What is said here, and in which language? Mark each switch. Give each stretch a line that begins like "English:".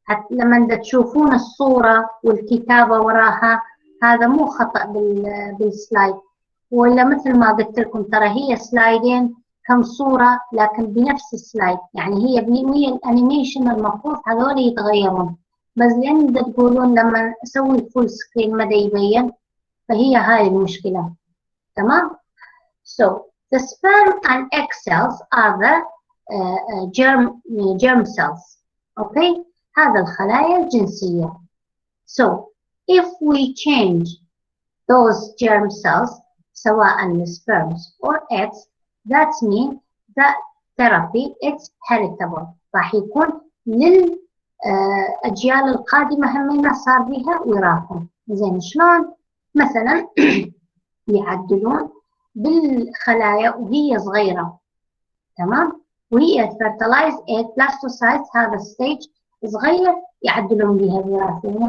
Arabic: لما تشوفون الصورة والكتابة وراها هذا مو خطأ بالسلايد، ولا مثل ما قلت لكم ترى هي سلايدين كم صورة لكن بنفس السلايد، يعني هي الانيميشن المفروض هذول يتغيرون، بس لأن تقولون لما أسوي الفول سكرين مدى يبين، فهي هاي المشكلة. تمام.
English: So the sperm and egg cells are the germ cells. Okay.
Arabic: هذا الخلايا الجنسية.
English: So if we change those germ cells
Arabic: سواء
English: sperms or eggs, that means that therapy is heritable.
Arabic: راح يكون للأجيال القادمة همينة صار بها وراثة. زين شلون؟ مثلا يعدلون بالخلايا وهي صغيرة، تمام؟ وهي
English: fertilized egg blastocytes
Arabic: هذا stage صغير يعدلون بها الوراثة.